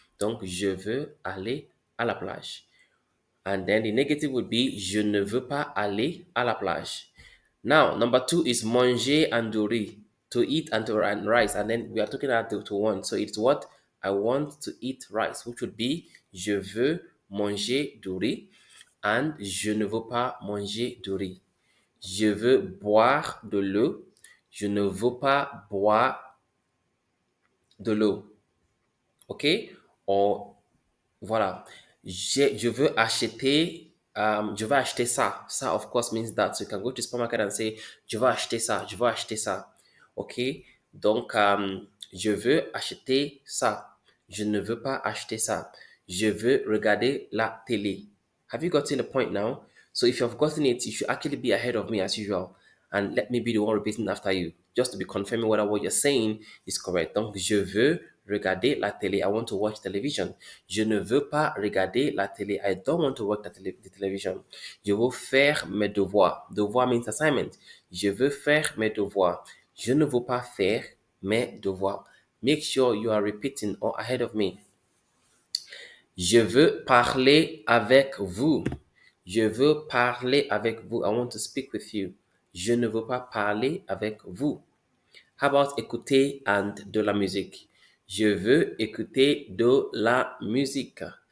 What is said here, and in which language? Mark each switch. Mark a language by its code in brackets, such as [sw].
[fr] Donc, je veux aller à la plage. [en] And then the negative would be [fr] je ne veux pas aller à la plage. [en] Now, number two is manger and nourrir, to eat and rice. And then we are talking about to want. So it's what? I want to eat rice, which would be [fr] je veux manger du riz [en] and [fr] je ne veux pas manger du riz. Je veux boire de l'eau. Je ne veux pas boire de l'eau. OK? Or, voilà. Je veux acheter, je veux acheter ça. [en] Ça, of course, means that. So you can go to supermarket and say, [fr] je veux acheter ça, [en] je veux acheter ça. OK? [fr] Donc, je veux acheter ça. Je ne veux pas acheter ça. Je veux regarder la télé. [en] Have you gotten the point now? So if you've gotten it, you should actually be ahead of me as usual. And let me be the one repeating after you, just to be confirming whether what you're saying is correct. [fr] Donc, je veux regarder la télé. [en] I want to watch television. [fr] Je ne veux pas regarder la télé. [en] I don't want to watch the television. [fr] Je veux faire mes devoirs. [en] Devoir means assignment. [fr] Je veux faire mes devoirs. Je ne veux pas faire mes devoirs. [en] Make sure you are repeating or ahead of me. [fr] Je veux parler avec vous. Je veux parler avec vous. [en] I want to speak with you. [fr] Je ne veux pas parler avec vous. [en] How about [fr] écouter and de la musique? Je veux écouter de la musique.